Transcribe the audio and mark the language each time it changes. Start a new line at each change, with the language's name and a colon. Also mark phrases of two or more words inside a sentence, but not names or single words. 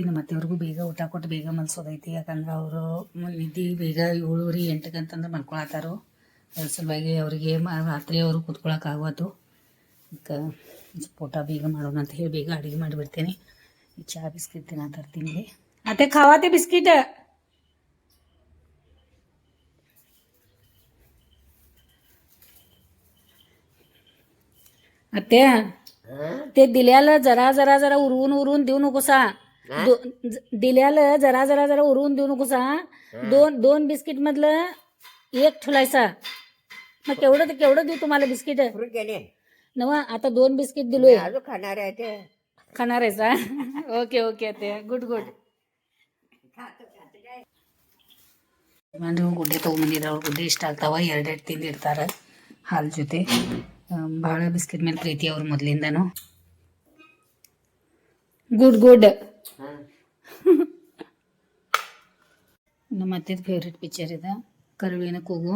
Kannada: ನಮ್ಮ ಅತ್ತೆಯವ್ರಿಗೂ ಬೇಗ ಊಟ ಕೊಟ್ಟು ಬೇಗ ಮಲ್ಸೋದೈತಿ. ಯಾಕಂದ್ರೆ ಅವರು ನಿದ್ದೆ ಬೇಗ 7 8 ಅಂತಂದ್ರೆ ಮಲ್ಕೊಳತ್ತಾರು. ಅದ್ರ ಸಲುವಾಗಿ ಅವರಿಗೆ ರಾತ್ರಿ ಅವರು ಕೂತ್ಕೊಳಕ್ಕಾಗೋದು. ಅದಕ್ಕೆ ಊಟ ಬೇಗ ಮಾಡೋಣ ಅಂತ ಹೇಳಿ ಬೇಗ ಅಡುಗೆ ಮಾಡಿಬಿಡ್ತೇನೆ. ಈ ಚಹಾ ಬಿಸ್ಕಿಟ್ ತಿನ್ನತ್ತೀನಿ.
Marathi: अत्ते खावाते बिस्किट. अत्ते ते दिल्याला जरा उरवून देऊ नकोसा. दिल्याला जरा उरवून देऊ नकोसा. दोन बिस्किट मधलं एक ठेवायचा. मग केवढं देऊ तुम्हाला बिस्किट? नवा आता 2 बिस्किट दिलोय. खाणार आहेसा? ओके अत्ते, गुड.
Kannada: ಗುಡ್ಡೆ ತೊಗೊಂಬಂದಿದ್ರು. ಅವ್ರು ಗುಡ್ಡೆ ಇಷ್ಟ ಆಗ್ತಾವ, 2 ತಿಂದಿರ್ತಾರೆ ಹಾಲು ಜೊತೆ. ಭಾಳ ಬಿಸ್ಕಿಟ್ ಮೇಲೆ ಪ್ರೀತಿ ಅವ್ರು ಮೊದಲಿಂದನೂ. ಗುಡ್. ನಮ್ಮ ಅತ್ತೆದು ಫೇವ್ರೆಟ್ ಪಿಕ್ಚರ್ ಇದೆ ಕರುವಿನ ಕೂಗು.